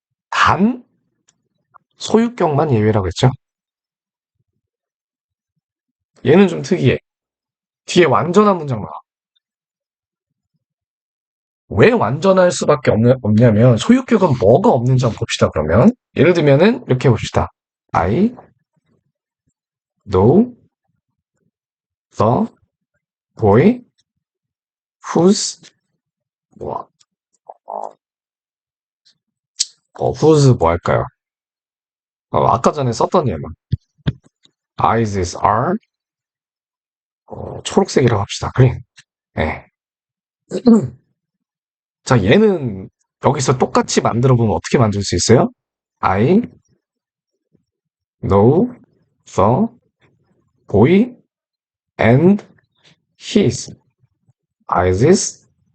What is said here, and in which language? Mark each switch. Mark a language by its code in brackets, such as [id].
[ko] 단, 소유격만 예외라고 했죠. 얘는 좀 특이해. 뒤에 완전한 문장 나와. 왜 완전할 수밖에 없냐면 소유격은 뭐가 없는지 한번 봅시다. 그러면 예를 들면은 이렇게 봅시다. [en] I know the boy who's 뭐, who's [ko] 뭐 할까요? 아까 전에 썼던 예만 eyes are 초록색이라고 합시다. 그린. 예. 자, 얘는 여기서 똑같이 만들어 보면 어떻게 만들 수 있어요? [en] I know the boy and his eyes.